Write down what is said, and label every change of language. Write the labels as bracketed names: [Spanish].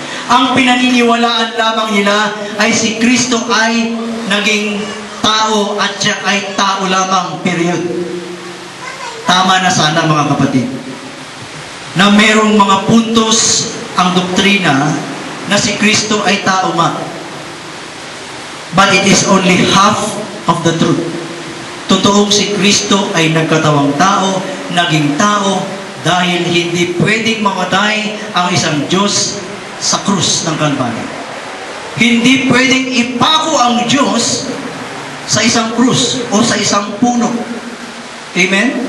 [Filipino] Ang pinaniniwalaan lamang nila ay si Kristo ay naging tao at siya ay tao lamang, period. Tama na sana, mga kapatid, na merong mga puntos ang doktrina na si Kristo ay tao nga. [English] But it is only half of the truth. [Filipino] Totoong si Kristo ay nagkatawang tao, naging tao, dahil hindi pwedeng mamatay ang isang Diyos sa krus ng Kalbaryo. Hindi pwedeng ipako ang Diyos sa isang krus o sa isang puno. Amen?